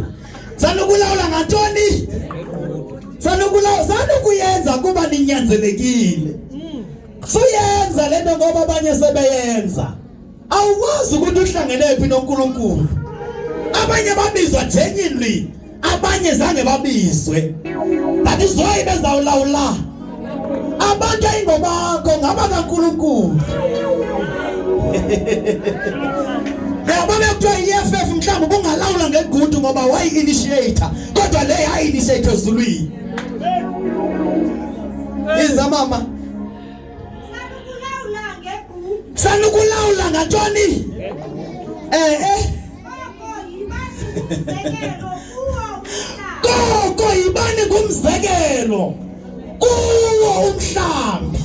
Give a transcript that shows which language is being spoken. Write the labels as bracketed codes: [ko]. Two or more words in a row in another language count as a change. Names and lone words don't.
[xh] Sanukulawula ngantoni? Sanukuyenza kuba ninyanzelekile. Suyenza lento ngoba abanye sebeyenza. [zu] Awukwazi ukuthi uhlangene phi noNkulunkulu. Abanye babizwa genuinely, abanye zange babizwe. [en] That is why bezawulawula. [xh] Abantu ayingobakho ngaba kaNkulunkulu. Yabona kuthiwa iFF mhlawumbe bungalawula ngegudu ngoba wayi initiator. Kodwa le hayi initiator ezulwini. Izamama sanukulawula ngantoni? Koko yibani kumzekelo kuwo umhlambi.